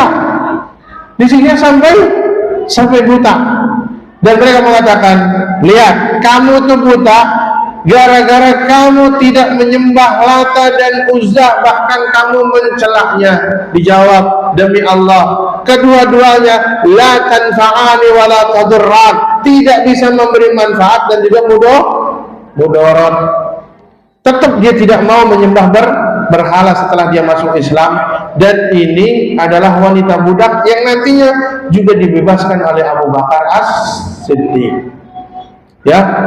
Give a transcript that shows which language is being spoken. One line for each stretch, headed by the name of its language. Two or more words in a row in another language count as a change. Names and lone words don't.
Indonesian: Disiksa sampai buta. Dan mereka mengatakan, lihat, kamu tuh buta gara-gara kamu tidak menyembah Lata dan Uzza, bahkan kamu mencelaknya. Dijawab, demi Allah, kedua-duanya
Arabic: لا تنفعان ولا تضران,
Indonesian: tidak bisa memberi manfaat dan juga mudarat. Tetap dia tidak mau menyembah berhala setelah dia masuk Islam. Dan ini adalah wanita budak yang nantinya juga dibebaskan oleh Abu Bakar As-Siddiq ya.